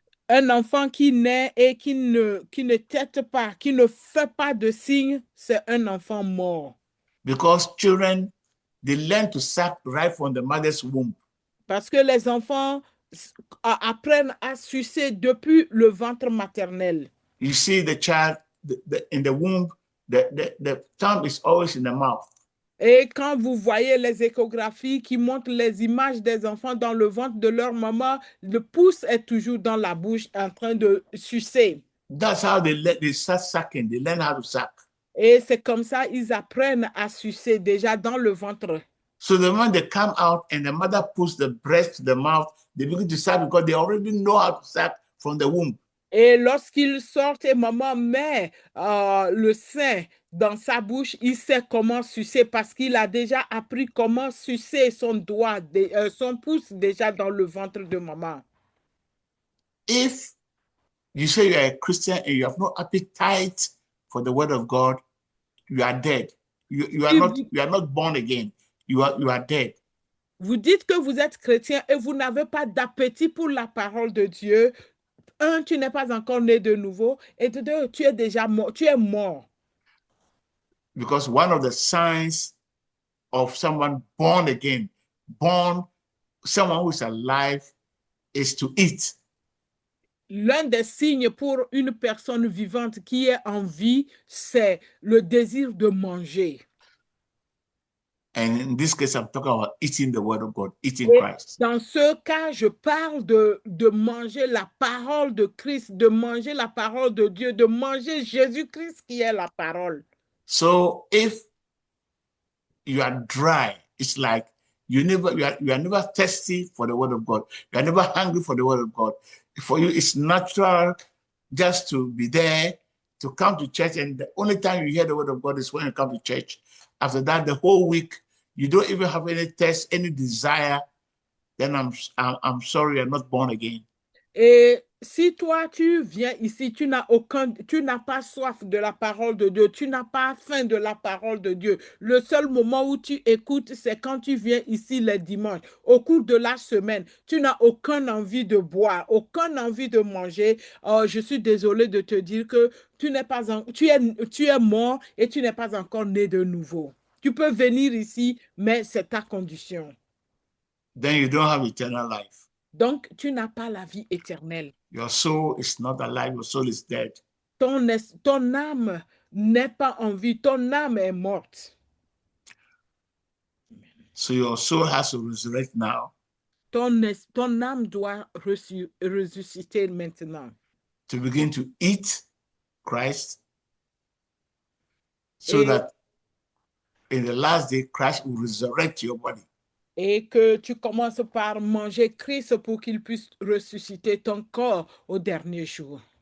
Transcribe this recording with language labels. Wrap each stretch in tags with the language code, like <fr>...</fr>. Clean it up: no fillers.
<fr>Un enfant qui naît et qui ne tète pas, qui ne fait pas de signe, c'est un enfant mort.</fr> <en>Because children, they learn to suck right from the mother's womb.</en> <fr>Parce que les enfants apprennent à sucer depuis le ventre maternel.</fr> <en>You see the child in the womb, the tongue is always in the mouth.</en> <fr>Et quand vous voyez les échographies qui montrent les images des enfants dans le ventre de leur maman, le pouce est toujours dans la bouche en train de sucer.</fr> <en>That's how they start sucking. They learn how to suck.</en> <fr>Et c'est comme ça ils apprennent à sucer déjà dans le ventre.</fr> <en>So the moment they come out and the mother puts the breast to the mouth, they begin to suck because they already know how to suck from the womb.</en> <fr>Et lorsqu'ils sortent et maman met le sein dans sa bouche, il sait comment sucer parce qu'il a déjà appris comment sucer son doigt, son pouce déjà dans le ventre de maman.</fr> <en>If you say you are a Christian and you have no appetite for the word of God, you are dead. You are not born again. You are dead.</en> <fr>Vous dites que vous êtes chrétien et vous n'avez pas d'appétit pour la parole de Dieu. Un, tu n'es pas encore né de nouveau. Et deux, tu es déjà mort. Tu es mort.</fr> <en>Because one of the signs of someone born again, someone who is alive, is to eat.</en> <fr>L'un des signes pour une personne vivante qui est en vie, c'est le désir de manger.</fr> <en>And in this case, I'm talking about eating the word of God, eating</en> <fr>Et</fr> <en>Christ.</en> <fr>dans ce cas, je parle de manger la parole de Christ, de manger la parole de Dieu, de manger Jésus-Christ qui est la parole.</fr> <en>So if you are dry, it's like you are never thirsty for the word of God. You are never hungry for the word of God. For you, it's natural just to be there, to come to church, and the only time you hear the word of God is when you come to church. After that, the whole week, you don't even have any thirst, any desire. Then I'm sorry, you're not born again.</en> <fr>Et si toi, tu viens ici, tu n'as pas soif de la parole de Dieu, tu n'as pas faim de la parole de Dieu. Le seul moment où tu écoutes, c'est quand tu viens ici les dimanches. Au cours de la semaine, tu n'as aucune envie de boire, aucune envie de manger. Je suis désolée de te dire que tu es mort et tu n'es pas encore né de nouveau. Tu peux venir ici, mais c'est ta condition.</fr> <en>Then you don't have eternal life.</en> <fr>Donc, tu n'as pas la vie éternelle.</fr> <en>Your soul is not alive, your soul is dead.</en> <fr>Ton âme n'est pas en vie, ton âme est morte.</fr> <en>So your soul has to resurrect now.</en> <fr>Ton âme doit ressusciter maintenant.</fr> <en>To begin to eat Christ, so that in the last day, Christ will resurrect your body.</en> <fr>Et que tu commences par manger Christ pour qu'il puisse ressusciter ton corps au dernier jour.</fr>